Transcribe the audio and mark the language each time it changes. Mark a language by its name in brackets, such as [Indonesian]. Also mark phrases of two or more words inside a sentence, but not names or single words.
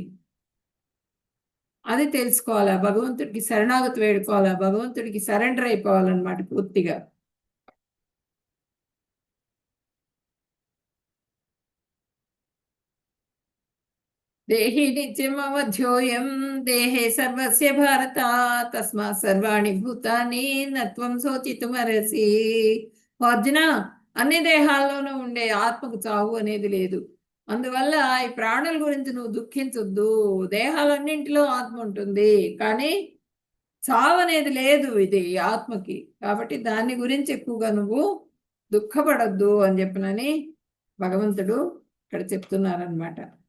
[Telugu] అది తెలుసుకోవాలా, భగవంతుడికి శరణాగతి వేడుకోవాలా, భగవంతుడికి సరెండర్ అయిపోవాలన్నమాట పూర్తిగా. [Sanskrit] देहि नित्यमवध्योयं देहे सर्वस्य भारत तस्मात् सर्वाणि भूतानि नत्वं शोचितुमर्हसि. [Telugu] అర్జున, అన్ని దేహాల్లోనూ ఉండే ఆత్మకు చావు అనేది లేదు. అందువల్ల ఈ ప్రాణుల గురించి నువ్వు దుఃఖించొద్దు. దేహాలన్నింటిలో ఆత్మ ఉంటుంది, కానీ చావు అనేది లేదు ఇది ఆత్మకి. కాబట్టి దాని గురించి ఎక్కువగా నువ్వు దుఃఖపడద్దు అని చెప్పినని భగవంతుడు ఇక్కడ చెప్తున్నారనమాట.